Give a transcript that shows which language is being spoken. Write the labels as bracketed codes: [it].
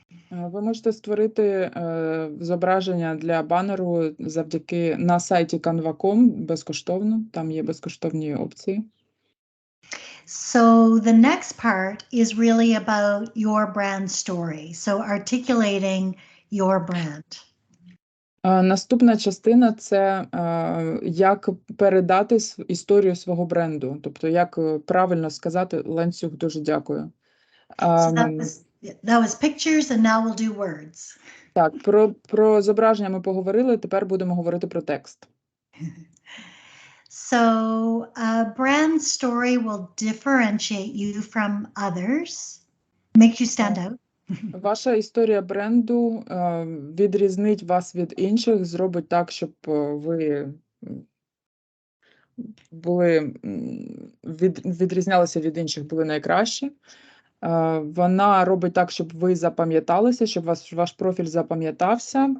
[uk] Ви можете створити зображення для банеру завдяки на сайті canva.com безкоштовно, там є безкоштовні опції. [en] So the next part is really about your brand story. So articulating your brand. [uk] Наступна частина – це як передати історію свого бренду, тобто як правильно сказати ланцюг «дуже дякую». [en] So that was pictures, and now we'll do words. [uk] Так, про зображення ми поговорили, тепер будемо говорити про текст. [en] So a brand story will differentiate you from others, make you stand out. [uk] Ваша історія бренду відрізнить вас від інших, зробить так, щоб ви були відрізнялися від інших, були найкращі. Вона робить так, щоб ви запам'яталися, щоб ваш профіль запам'ятався.